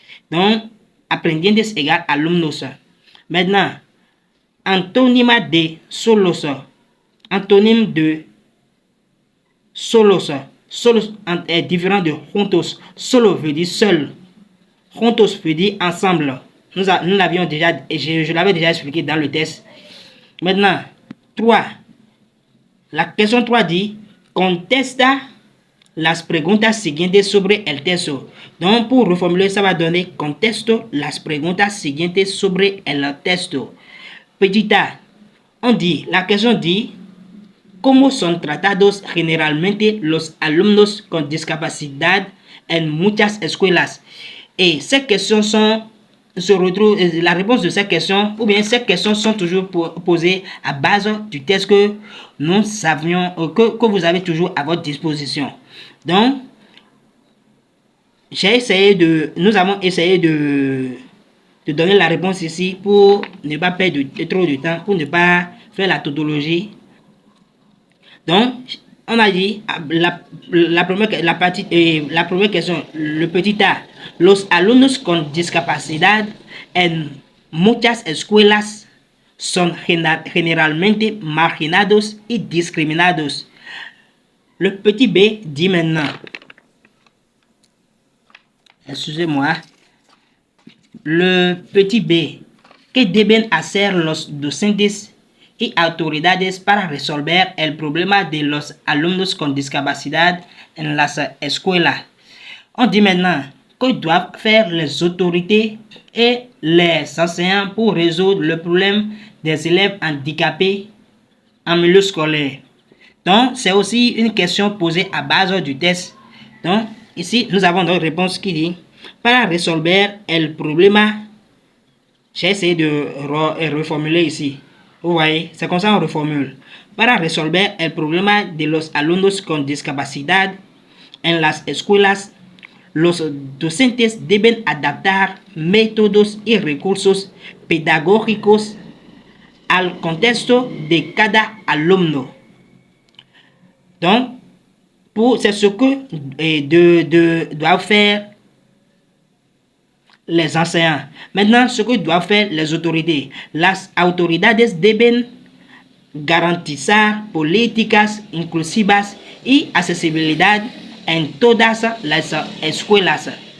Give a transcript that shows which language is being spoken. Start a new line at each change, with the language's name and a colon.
French: Donc, aprendientes égale alumnos. Maintenant, antonyme de solos. Antonyme de solos. Solos est différent de juntos. Solo veut dire seul. Juntos veut dire ensemble. Nous l'avions déjà, je l'avais déjà expliqué dans le test. Maintenant, 3. La question 3 dit
Spanish: contesta las preguntas siguientes sobre el texto.
French: Donc, pour reformuler, ça va donner
Spanish: contesto las preguntas siguientes sobre el texto.
French: Petit a, on dit, la question dit
Spanish: ¿cómo son tratados generalmente los alumnos con discapacidad en muchas escuelas?
French: Et ces questions se retrouvent, la réponse de ces questions, ou bien ces questions sont toujours posées à base du test que nous savions, que vous avez toujours à votre disposition. Donc, nous avons essayé de donner la réponse ici pour ne pas perdre trop de temps, pour ne pas faire la tautologie. Donc, on a dit la première question, le petit a.
Spanish: Los alumnos con discapacidad en muchas escuelas son generalmente marginados y discriminados.
French: Le petit b dit maintenant, excusez-moi, le petit b,
Spanish: ¿qué deben hacer los docentes y autoridades para resolver el problema de los alumnos con discapacidad en las escuelas?
French: On dit maintenant que doivent faire les autorités et les enseignants pour résoudre le problème des élèves handicapés en milieu scolaire. Donc, c'est aussi une question posée à base du test. Donc, ici, nous avons une réponse qui dit
Spanish: para resolver el problema.
French: J'ai essayé de reformuler ici. Vous voyez, c'est comme ça qu'on reformule.
Spanish: Para resolver el problema de los alumnos con discapacidad en las escuelas, los docentes deben adaptar métodos y recursos pedagógicos al contexto de cada alumno.
French: Donc, c'est ce que doivent faire les enseignants. Maintenant, ce que doivent faire les autorités.
Spanish: Las autoridades deben garantizar políticas inclusivas y accesibilidad en todas las escuelas.